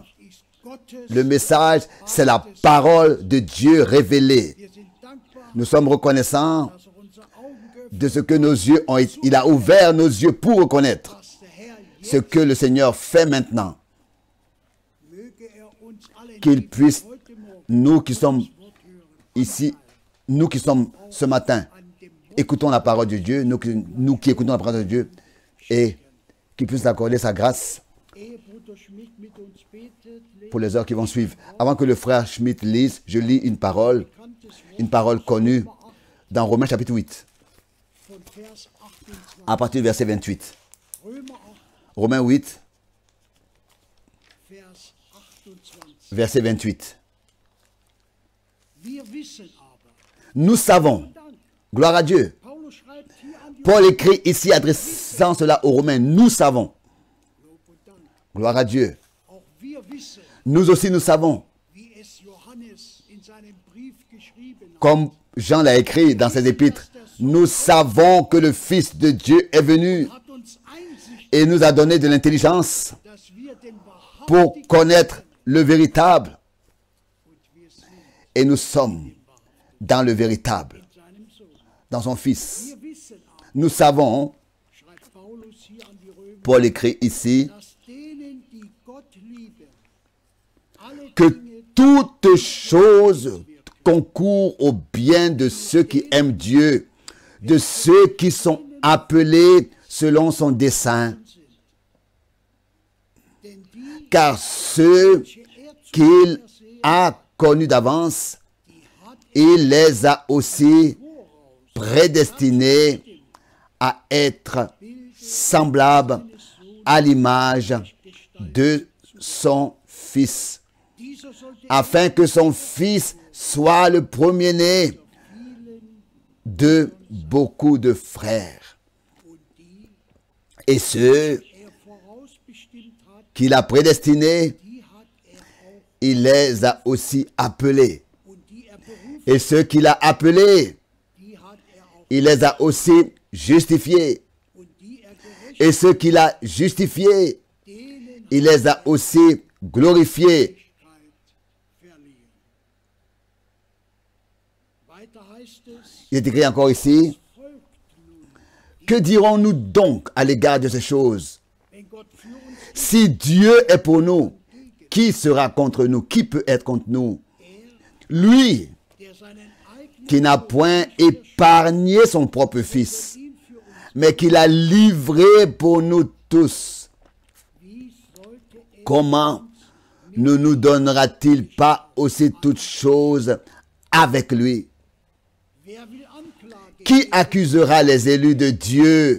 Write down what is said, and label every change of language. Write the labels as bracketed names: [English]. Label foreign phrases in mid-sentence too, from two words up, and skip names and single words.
[German] Ist Gottes, [French] Le message, c'est la parole de Dieu révélée. [German] wir sind dankbar, [French] Nous sommes reconnaissants [German] dass unsere Augen geöffnet [French] de ce que nos yeux ont été, il a ouvert nos yeux pour reconnaître [German] dass der Herr [French] ce [German] jetzt [French] que le Seigneur fait maintenant. [German] möge uns alle [French] Qu'il puisse, [German] heute Morgen [French] nous qui sommes [German] Wort hören. [French] ici, nous qui sommes ce matin, [German] An dem [French] écoutons la parole de Dieu, nous qui écoutons la parole de Dieu, et qu'il puisse accorder sa grâce [German] Ehe Bruder Schmidt mit uns betet, [French] pour les heures qui vont suivre. Avant que le frère Schmidt lise, je lis une parole connue dans Romains chapitre 8, [German] von Vers 28. [French] à partir du verset 28. [German] Römer 8, [French] Romains 8, [German] Vers 28. [French] verset 28. [German] Wir wissen aber, [French] Nous savons, gloire à Dieu. [German] Paulus schreibt hier an die [French] Paul écrit ici, adressant cela aux Romains, nous savons, [German] Lob und Dank. [French] gloire à Dieu. [German] Auch wir wissen, [French] Nous aussi nous savons, [German] wie es Johannes in seinem Brief geschrieben hat. [French] comme Jean l'a écrit dans ses épîtres, nous savons que le Fils de Dieu est venu [German] Hat uns Einsicht, [French] et nous a donné de l'intelligence [German] dass wir den [French] pour [German] wahrhaftigen [French] connaître le véritable. [German] und wir sind [French] Et nous sommes dans le véritable, [German] seinem Sohn. [French] dans son Fils. [German] Wir wissen aber, [French] Nous savons, [German] schreibt Paulus hier an die Römer, [French] Paul écrit ici, [German] dass denen, die Gott lieben, alle [French] que [German] Dinge [French] toutes choses concourent au bien de ceux qui aiment Dieu, de ceux qui sont appelés selon son dessein. [German] sind. Denn die, [French] Car ceux [German] die er [French] qu'il [German] zuerst [French] a connus d'avance, [German] die hat [French] il les a aussi [German] voraus [French] prédestinés à être semblables à l'image de son Fils, [German] dieser sollte [French] afin que son Fils soit le premier-né de beaucoup de frères. [German] und die [French] Et ceux [German] er vorausbestimmt hat, [French] qu'il a prédestinés, [German] die hat er auch [French] il les a aussi appelés. [German] und die er berufen [French] Et ceux qu'il a appelés, [German] die hat auch [French] il les a aussi justifiés. [German] und die gerecht [French] Et ceux qu'il a justifiés, [German] denen [French] il les a aussi glorifiés. [German] verliehen. Weiter heißt es, [French] Il est écrit encore ici, que dirons-nous donc à l'égard de ces choses? [German] wenn Gott für uns [French] Si Dieu est pour nous, qui sera contre nous? Qui peut être contre nous? Lui [German] der seinen eigenen [French] qui n'a point épargné son propre Fils, [German] ihn für uns, [French] mais qui l'a livré pour nous tous, [German] wie sollte er [French] comment ne nous donnera-t-il pas aussi toutes choses avec lui? [German] wer will Anklage [French] Qui accusera les élus de Dieu?